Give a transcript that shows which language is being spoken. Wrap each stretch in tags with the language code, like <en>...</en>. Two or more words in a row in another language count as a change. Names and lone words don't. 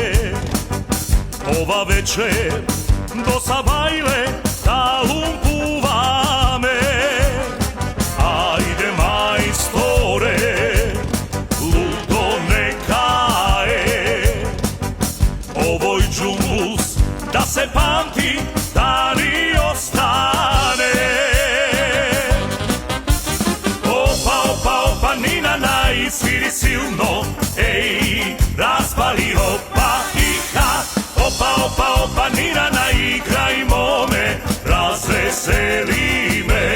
<sr>Ova večer do sabajle</sr> <rom>talum puva me.</rom> <sr>Ajde majstore, ludo neka je ovoj džumus da se pamti, da ni ostane. Opa, opa, opa, Nina naj, sviri silno, ej, raspali opa i ha. Opa, opa, opa, Nina naj, igrajmo me, razveseli me.</sr>